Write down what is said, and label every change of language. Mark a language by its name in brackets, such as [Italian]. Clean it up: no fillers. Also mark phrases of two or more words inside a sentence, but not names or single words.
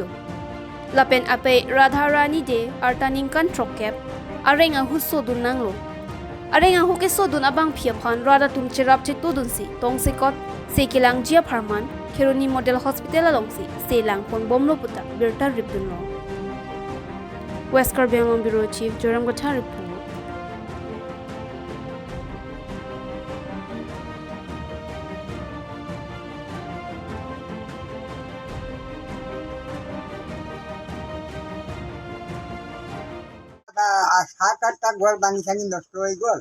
[Karbi] Lapen ape Radharani de artaning kan trokep arenga husso dun nanglo. Arenga huke sodun abang phiaphan rada tum cherap che tudun si tong sekot sekilang jia pharman Kheroni Model Hospital along si selang pon bomlo puta birta ripdun lo. [English] West Karbi Bureau Chief Joram Gotha report. [Assamese] সাত-আঠটা ঘর ভাঙি চাঙি নষ্ট হৈ গ'ল।